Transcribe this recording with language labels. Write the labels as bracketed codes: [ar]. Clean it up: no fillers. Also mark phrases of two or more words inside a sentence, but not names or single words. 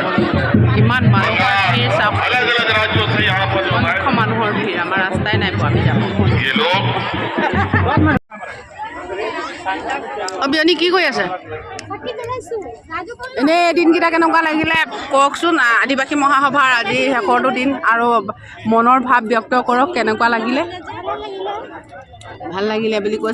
[as] ইমান মানুহৰ ভিৰ চাওক। [hi] अलग अलग राज्यों से यहाँ पर लोग आए। [as] লক্ষ মানুহৰ ভিৰ, আমাৰ ৰাস্তাই নাই পোৱা আমি যাব। [hi] ये लोग [as] অবিয়নি কি কৰি আছে? এনেই দিনকেইটা কেনেকুৱা লাগিলে কওকচোন। আদিবাসী মহাসভাৰ আজি শেষৰটো দিন আৰু মনৰ ভাৱ ব্যক্ত কৰক, কেনেকুৱা লাগিলে? ভাল লাগিলে বুলি কৈছে।